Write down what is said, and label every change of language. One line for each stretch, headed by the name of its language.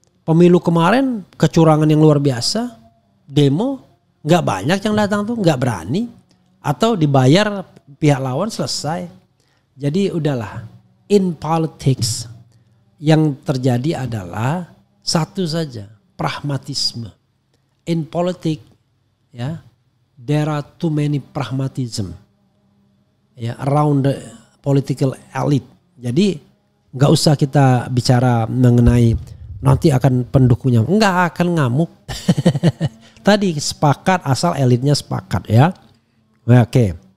Indonesian: Pemilu kemarin kecurangan yang luar biasa. Demo nggak banyak yang datang tuh, nggak berani. Atau dibayar pihak lawan selesai. Jadi udahlah.
English: In politics
Indonesian: yang terjadi adalah satu saja. Pragmatisme.
English: In politics, ya, there are too many pragmatism, ya, around the political elite.
Indonesian: Jadi nggak usah kita bicara mengenai nanti akan pendukungnya, nggak akan ngamuk. Tadi sepakat asal elitnya sepakat ya. Oke.